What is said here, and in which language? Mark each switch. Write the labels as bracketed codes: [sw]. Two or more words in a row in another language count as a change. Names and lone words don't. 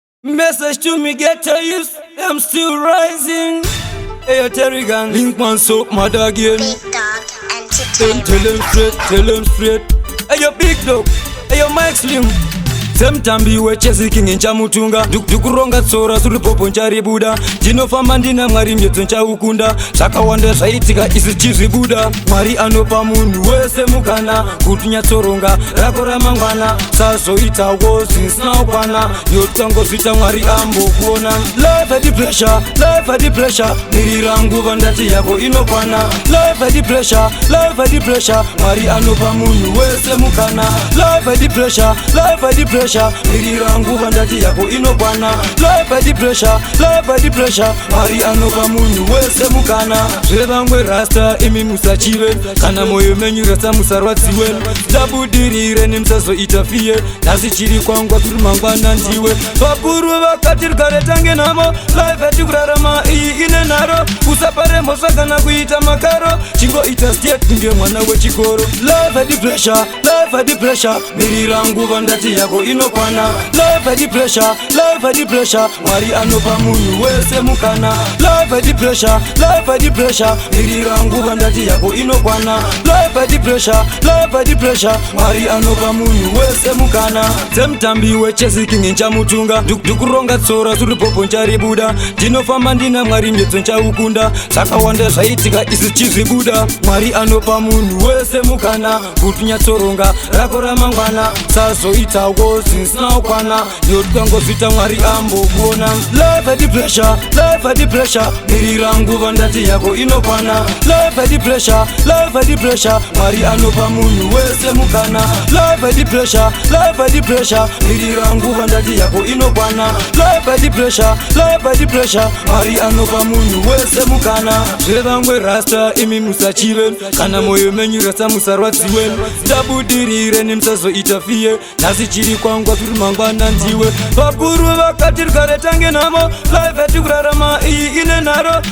[en] Message to me, get a youth, I'm still rising. Hey, yo, Terry Gang, link man, so mad again. Big Dog Tell, tell Entertainment. him straight, tell him straight. Hey, yo, Big Dog, hey, yo, Mike Slim. [sn] Semtambi wechezi king nchamutunga. Nduk-, ndikuronga tsora, suri popo ncharibuda. Ndinofamba ndina Mwari mjedzo nchaukunda. Zvakawanda zvaitika, isi chizvibuda. Mwari anopa munhu wese mukana kuti unyatsoronga rako ramangwana. Sazoitawo zvisina kukwana, nekuti wangozviita Mwari ambokuona. [en] Life had the pressure, life had the pressure. [sn] Mirira nguva ndati yako inokwana. [en] Life had the pressure, life had the pressure. [sn] Mwari anopa munhu wese mukana. [en] Life had the pressure, life had the pressure. [sn] Mirira nguva ndati yako inokwana. [en] Life had the pressure, life had the pressure. [sn] Mwari anopa munhu wese mukana. Zvevamwe rasta imi musachive, kana moyo menyu rasta musarwadziwe. Ndabudirire nemusazoita fiye, nhasi chiri kwangwa turi mangwana ndiwe. Vakuru vakati rugare tange nhamo, life yati kurarama iyi ine nharo. Usapare mhosva kana kuita makaro, chingoita state kunge mwana wechikoro. [en] Life had the pressure, life had the pressure. [sn] Mirira nguva ndati yako inokwana. [en] Life had the pressure, life had the pressure. [sn] Mwari anopa munhu wese mukana. [en] Life had the pressure, life had the pressure. [sn] Mirira nguva ndati yako inokwana. [en] Life had the pressure, life had the pressure. [sn] Mwari anopa munhu wese mukana. Semutambi wechesi king nchamutunga. Nduk-, ndikuronga tsora suri popo ncharibuda. Ndinofamba ndina Mwari mjedzo nchaukunda. Zvakawanda zvaitika isi chizvibuda. Mwari anopa munhu wese mukana kuti unyatsoronga rako ramangwana. Sazoitawo zvisina kukwana, nekuti wangozviita Mwari ambokuona. [en] Life had the pressure, life had the pressure. [sn] Mirira nguva ndati yako inokwana. [en] Life had the pressure, life had the pressure. [sn] Mwari anopa munhu wese mukana. [en] Life had the pressure, life had the pressure. [sn] Mirira nguva ndati yako inokwana. [en] Life had the pressure, life had the pressure. [sn] Mwari anopa munhu wese mukana. Zvevamwe rasta imi musachive, kana moyo menyu rasta musarwadziwe. Ndabudirire nemusazoita fiye, nhasi chiri kwangwa turi mangwana ndiwe. Vakuru vakati rugare tange nhamo, life yati kurarama iyi ine nharo.